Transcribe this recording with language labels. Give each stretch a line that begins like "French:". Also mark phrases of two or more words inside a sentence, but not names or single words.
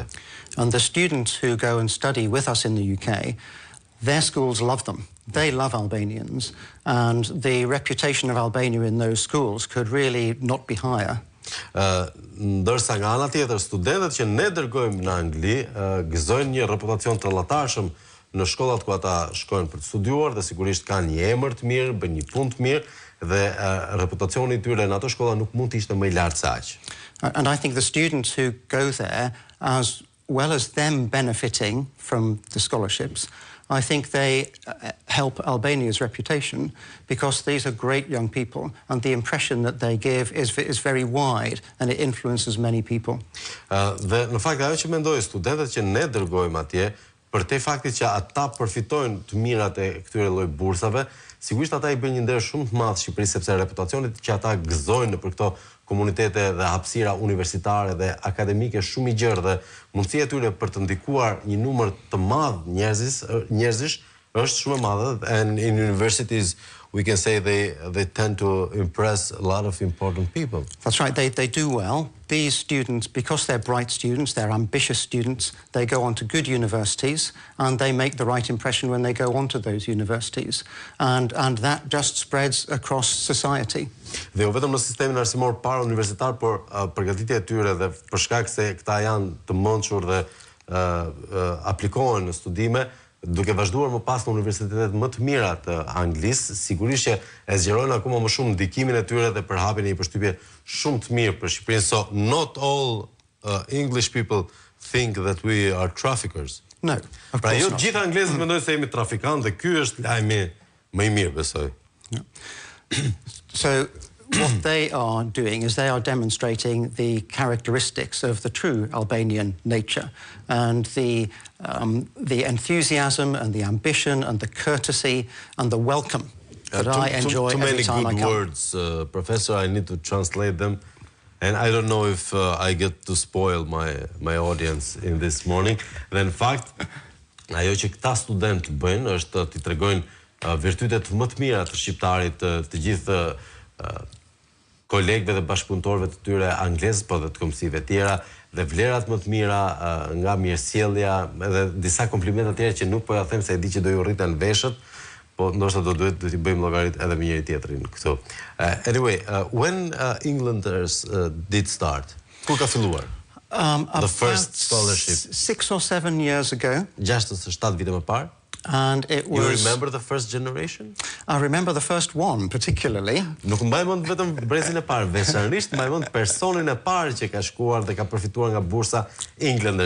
English: And the students who go and study with us in the UK, their schools love them. They love Albanians, and the reputation of Albania in those schools could really not be higher.
Albanian: Ndërsa nga ana tjetër, studentët që ne dërgojmë në Angli gëzojnë një reputacion të llatashëm në shkollat ku ata shkojnë për të studiuar dhe sigurisht kanë një emër të mirë, bëjnë një punë të mirë dhe reputacioni I tyre në ato shkolla nuk mund të ishte më I lartë se aq.
English: And I think the students who go there, as well as them benefiting from the scholarships, I think they help Albania's reputation because these are great young people and the impression that they give is very wide and it influences many people.
Albanian: Dhe në fakt ajo që mendoj studentët që ne dërgojmë atje, për te faktit që ata përfitojnë të mirat e këtyre lloj bursave, sigurisht ata I bëjnë një nder shumë të madh Shqipërisë sepse reputacionit që ata gëzojnë për këto komunitete dhe hapësira universitare dhe akademike shumë I gjerë dhe mundësia e tyre për të ndikuar një numër të madh njerëzish është shumë e madhe,
English: and in universities we can say they tend to impress a lot of important people. That's right, they do well. These students, because they're bright students, they're ambitious students, they go on to good universities and they make the right impression when they go on to those universities. And that just spreads across society.
Albanian: Dhe jo vetëm në sistemin arsimor para universitar, por përgatitja e tyre dhe për shkak se këta janë të mençur dhe aplikohen në studime, duke vazhduar më pas në universitetet më të mira të Anglisë, sigurisht që e zgjerojnë akoma më shumë ndikimin e tyre dhe përhapjen e një përshtypje shumë të mirë për Shqipërinë.
English: So not all English people think that we are traffickers. No, of course jo not.
Albanian: Gjithë anglezët mendojnë se jemi trafikantë dhe ky është lajmi më I mirë, besoj.
English: Yeah. So what they are doing is they are demonstrating the characteristics of the true Albanian nature and the enthusiasm and the ambition and the courtesy and the welcome that I enjoy every time I come. Too many good words, Professor. I need to translate them. And I don't know if I get to spoil my audience in this morning.
Albanian: Dhe në fakt, ajo që këta studentë bëjnë është t'i tregojnë virtytet më të mira të shqiptarit, të gjithë kolegëve dhe bashkëpunëtorëve të tyre anglezë, po dhe të komisive tjera, dhe vlerat më të mira nga mirësjellja, edhe disa komplimente tjera që nuk po ja them se e di që do ju rriten veshët, po ndoshta do duhet t'i bëjmë llogarit edhe me njëri tjetrin këtu.
English: Anyway, when Englanders did start,
Albanian: kur ka filluar?
English: The first scholarship. 6 or 7 years ago.
Albanian: 6 ose 7 vite më parë.
English: And it was... You remember the first generation? I remember the first one, particularly.
Albanian: Nuk mbaj mend vetëm brezin e parë, veçanërisht mbaj mend personin e parë që ka shkuar dhe ka përfituar nga bursa Englanders.